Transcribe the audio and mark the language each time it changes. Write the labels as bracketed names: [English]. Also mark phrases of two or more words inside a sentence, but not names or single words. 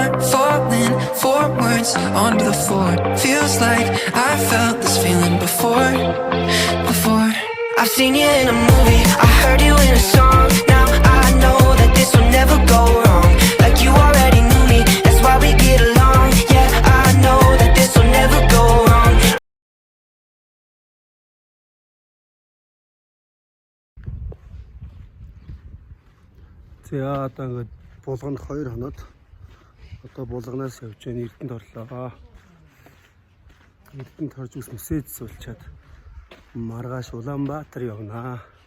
[English] Falling forwards onto the floor. Feels like I felt this feeling before. I've seen you in a movie, I heard you in a song. Now I know that this will never go wrong. Like you already knew me, that's why we get along. Yeah, I know that this will never go wrong. [Mongolian] За одоо ингээд булганд 2 хоноод одоо булганаас явж байгаа Эрдэнэт орлоо. Эрдэнэт орж ус мессеж суулчаад маргааш Улаанбаатар явнаа.